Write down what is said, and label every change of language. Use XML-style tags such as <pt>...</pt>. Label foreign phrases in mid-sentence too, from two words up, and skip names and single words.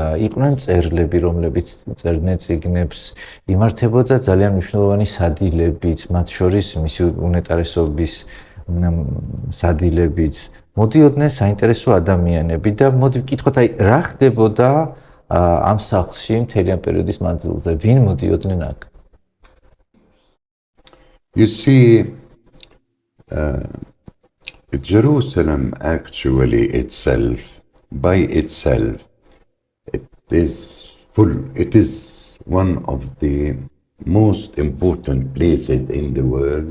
<ka>იყვნენ მწერლები, რომლებიც წერდნენ წიგნებს, იმართებოდა ძალიან მნიშვნელოვანი სადილებიც, მათ შორის მისი უნეტარესობის სადილებიც. მოდიოდნენ საინტერესო ადამიანები და მოდი ვკითხოთ, აი რა ხდებოდა ამ სახლში მთელი ამ პერიოდის მანძილზე, ვინ მოდიოდნენ აქ?</ka> <en>You see, Jerusalem actually itself, by itself, it is one of the most important places in the world.</en>